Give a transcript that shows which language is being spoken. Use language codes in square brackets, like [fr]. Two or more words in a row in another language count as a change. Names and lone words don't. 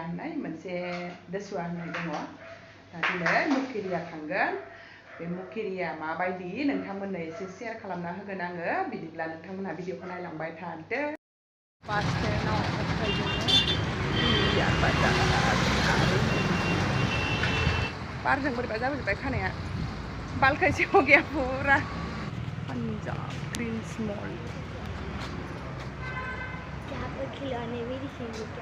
[brx] होननाय मोनसे दसुवा होननाय दङ दा दिनै मुकेरिया थांगोन बे मुकेरिया माबायदि नोंथांमोननो एसे शेयार खालामना होगोन आङो बिदिब्ला नोंथांमोनहा भिडिअखौ नायलांबाय थादो बास स्टेन्डआव बारजों बोरैबा जाबोजोब्बाय खानाया बालखायसे [hi] हो गया पूरा [brx] पंजाब ग्रीन्स मॉल [hi] यहाँ पर खिलौने भी दिखेंगे क्या?